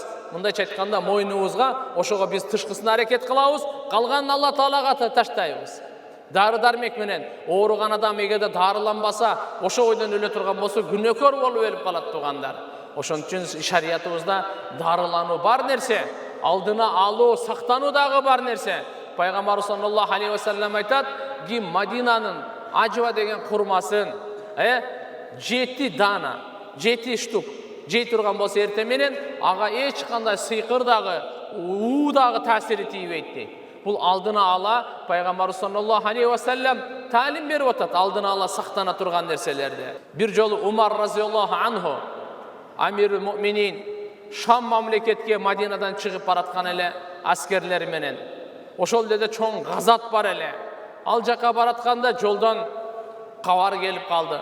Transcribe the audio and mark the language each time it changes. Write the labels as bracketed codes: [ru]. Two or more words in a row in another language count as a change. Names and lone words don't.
[ky] Мындайча айтканда мойнубузга, ошого биз тышкысын аракет кылабыз, калганын Алла Таалага таштайбыз. Дары-дармек менен ооруган адам эгерде дарыланбаса, ошо ойдон өлө турган болсо, күнөөкөр болуп өлүп калат туугандар. Ошон үчүн шариятыбызда дарылануу бар нерсе, алдына алуу, сактануу дагы бар нерсе. Пайгамбар [ar] صلى الله عليه وسلم [ky] айтат, ки Мадинанын ажва деген курмасын 7 дана, 7 штук жей турган болсо эртең менен ага эч кандай сыйкыр дагы, уу дагы таасири тийбейт дейт. Бул алдына ала Пайгамбар [ar] صلى الله عليه وسلم [ky] таалим берип атат, алдына ала сактана турган нерселерди. Бир жолу Умар [ar] رضي الله عنه, أمير المؤمنين, [ky] Шам мамлекетке Мадинадан чыгып бараткан эле аскерлери менен. Ошол жерде чоң газат бар эле. Ал жака баратканда жолдон кабар келип калды.